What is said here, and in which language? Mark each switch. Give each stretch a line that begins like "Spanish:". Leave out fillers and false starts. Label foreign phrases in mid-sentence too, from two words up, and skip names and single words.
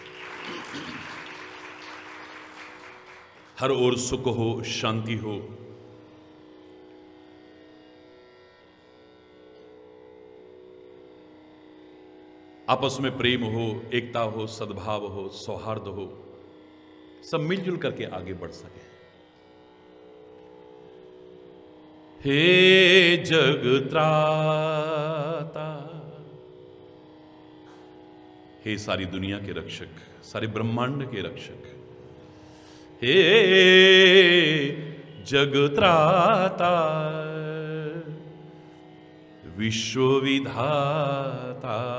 Hindi: हर ओर सुख हो, शांति हो, आपस में प्रेम हो, एकता हो, सद्भाव हो, सौहार्द हो, सब मिलजुल करके आगे बढ़ सके। हे जगत्राता, हे सारी दुनिया के रक्षक, सारे ब्रह्मांड के रक्षक, हे जगत्राता, विश्वविधाता,